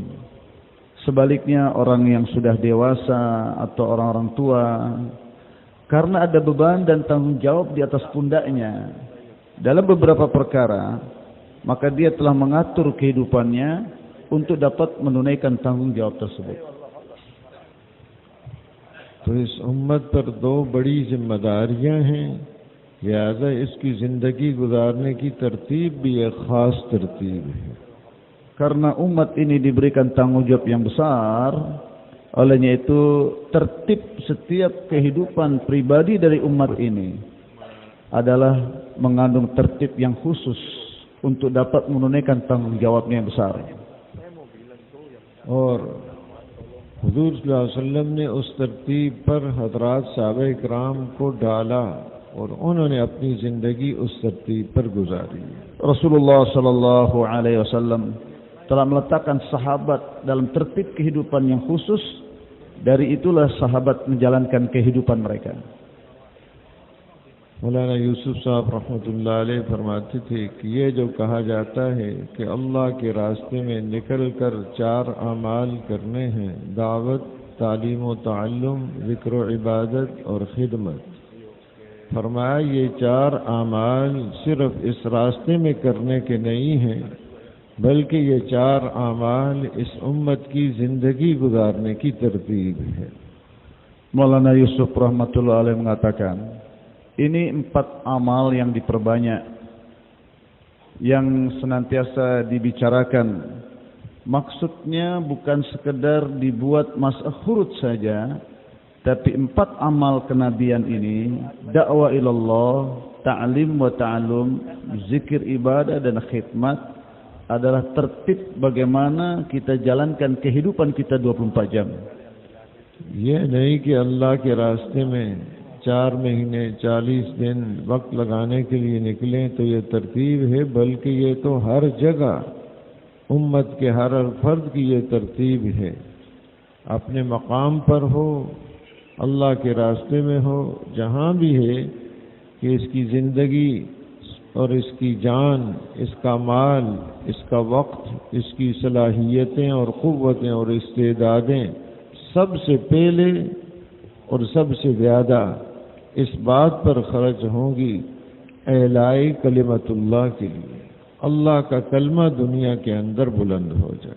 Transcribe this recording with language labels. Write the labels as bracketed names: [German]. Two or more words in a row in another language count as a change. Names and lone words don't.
[Indonesian] Sebaliknya orang yang sudah dewasa atau orang-orang tua, karena ada beban dan tanggung jawab di atas pundaknya dalam beberapa perkara, maka dia telah mengatur kehidupannya untuk dapat menunaikan tanggung jawab tersebut. [Urdu] تو اس امت پر دو بڑی ذمہ داریاں ہیں، لہٰذا اس کی زندگی گزارنے کی ترتیب بھی ایک خاص ترتیب ہے. [Indonesian] Karena umat ini diberikan tanggung jawab yang besar, olehnya itu tertib setiap kehidupan pribadi dari umat ini adalah mengandung tertib yang khusus untuk dapat menunaikan tanggung jawabnya yang besar. [Urdu] اور حضور [Arabic] صلى الله عليه وسلم [Urdu] نے اس ترتیب پر حضرات صحابۂ کرام کو ڈالا اور انہوں نے اپنی زندگی اس ترتیب پر گزاری. [Indonesian] Rasulullah [Arabic] صلى الله عليه وسلم [Indonesian] telah meletakkan sahabat dalam tertib kehidupan yang khusus. Dari itulah sahabat menjalankan kehidupan mereka. [Urdu] مولانا یوسف صاحب [Arabic] رحمة الله عليه [Urdu] فرماتے تھے کہ یہ جو کہا جاتا ہے کہ اللہ کے راستے میں نکل کر 4 اعمال کرنے ہیں، دعوت، تعلیم و تعلم، ذکر و عبادت اور خدمت، فرمایا یہ 4 اعمال صرف اس راستے میں کرنے کے نہیں ہیں، بلکہ یہ 4 اعمال اس امت کی زندگی گزارنے کی ترتیب ہے. [Indonesian] Maulana Yusuf [Arabic] رحمة الله عليه [Indonesian] mengatakan, ini 4 amal yang diperbanyak, yang senantiasa dibicarakan. Maksudnya bukan sekedar dibuat masyhur saja, tapi 4 amal kenabian ini, dakwah ilallah, [Arabic] تعليم و تعلم, [Indonesian] zikir ibadah dan khidmat, adalah tertib bagaimana kita jalankan kehidupan kita 24 jam. [Urdu] یہ نہیں کہ اللہ کے راستے میں 4 مہینے 40 دن وقت لگانے کے لیے نکلیں تو یہ ترتیب ہے، بلکہ یہ تو ہر جگہ امت کے ہر فرد کی یہ ترتیب ہے. اپنے مقام پر ہو، اللہ کے راستے میں ہو، جہاں بھی ہے کہ اس کی زندگی اور اس کی جان، اس کا مال، اس کا وقت، اس کی صلاحیتیں اور قوتیں اور استعدادیں سب سے پہلے اور سب سے زیادہ اس بات پر خرچ ہوں گی [Arabic] إعلاء كلمة الله [Urdu] کے لیے، اللہ کا کلمہ دنیا کے اندر بلند ہو جائے.